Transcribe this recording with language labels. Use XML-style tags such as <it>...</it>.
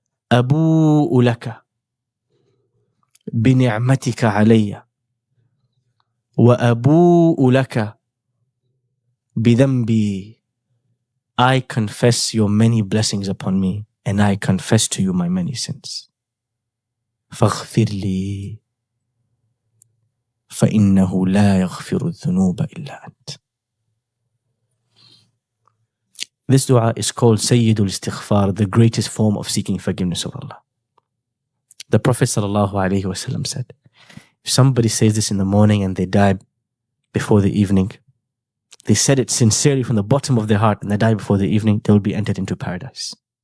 <ar>Abu'u laka bi ni'matika alayya wa abu'u laka bi dhanbi.</ar> <en>I confess your many blessings upon me and I confess to you my many sins.</en> <ar>فاغفر لي فإنه لا يغفر الذنوب إلا أنت.</ar> <en>This dua is called Sayyidul Istighfar, the greatest form of seeking forgiveness of Allah. The Prophet ﷺ said, if somebody says this in the morning and they die before the evening, they said it sincerely from the bottom of their heart and they die before the evening, they will be entered into paradise.</en>